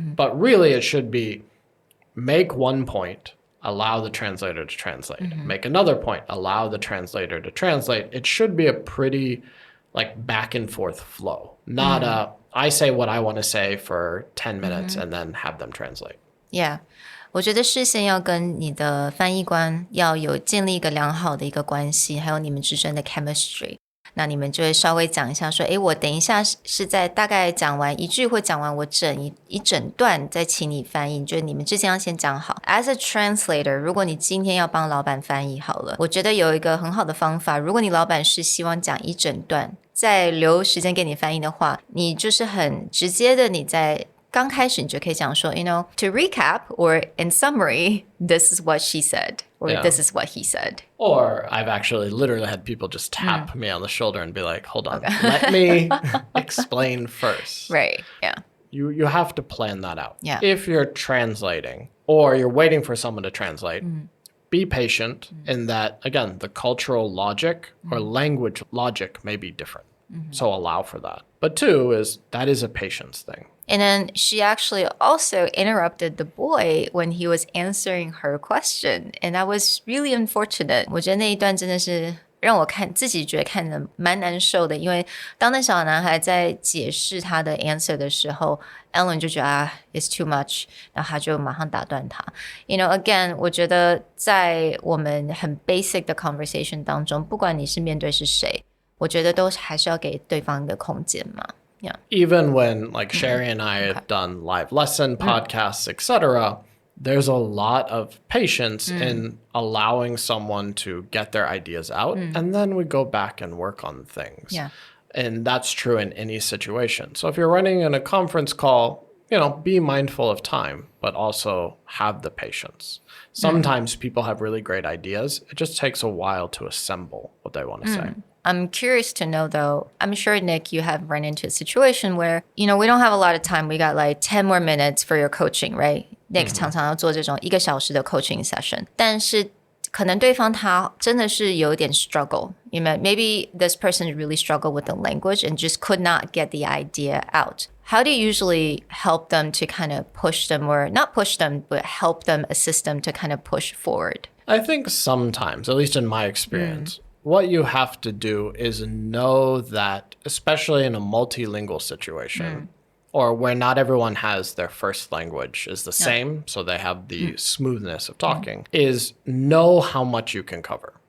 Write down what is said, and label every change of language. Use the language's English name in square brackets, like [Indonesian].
[English] But really it should be make one point, allow the translator to translate. Make another point, allow the translator to translate. It should be a pretty like back and forth flow, not I say what I want to say for 10 minutes and then have them translate. Yeah. [Chinese] 我觉得事先要跟你的翻译官要有建立一个良好的一个关系，还有你们之间的 chemistry。那你们就会稍微讲一下说，我等一下是在大概讲完一句或讲完我一整段再请你翻译，就是你们之间要先讲好。 [English] As a translator， [Chinese] 如果你今天要帮老板翻译好了，我觉得有一个很好的方法，如果你老板是希望讲一整段，再留时间给你翻译的话，你就是很直接的，你在刚开始你就可以讲说 [English] to recap or in summary, this is what she said, or this is what he said. Or I've actually literally had people just tap me on the shoulder and be like, hold on, let me explain first. Right, yeah. You have to plan that out. Yeah. If you're translating or you're waiting for someone to translate, be patient in that, again, the cultural logic or language logic may be different. So allow for that. But 2 is that is a patience thing. And then she actually also interrupted the boy when he was answering her question. And that was really unfortunate. [Chinese] 我觉得那一段真的是让我自己觉得看得蛮难受的，因为当那小男孩在解释他的 answer 的时候 Ellen 就觉得 [English] it's too much， [Chinese] 然后他就马上打断他。 [English] You know, again， [Chinese] 我觉得在我们很 basic 的 conversation 当中，不管你是面对是谁，我觉得都还是要给对方一个空间嘛。 [English] Yeah. Even when like Sherry and I have done live lesson podcasts, etc., there's a lot of patience in allowing someone to get their ideas out, and then we go back and work on things. Yeah. And that's true in any situation. So if you're running in a conference call, you know, be mindful of time, but also have the patience. Sometimes people have really great ideas. It just takes a while to assemble what they want to say. I'm curious to know, though, I'm sure, Nick, you have run into a situation where, you know, we don't have a lot of time. We got like 10 more minutes for your coaching, right? [Chinese] Nick 常常要做这种1个小时的 coaching session. 但是可能对方他真的是有点 struggle. [English] You know, maybe this person really struggled with the language and just could not get the idea out. How do you usually help them to kind of push them, or not push them, but help them, assist them to kind of push forward? I think sometimes, at least in my experience, what you have to do is know that, especially in a multilingual situation, or where not everyone has their first language is the same, so they have the smoothness of talking, is know how much you can cover.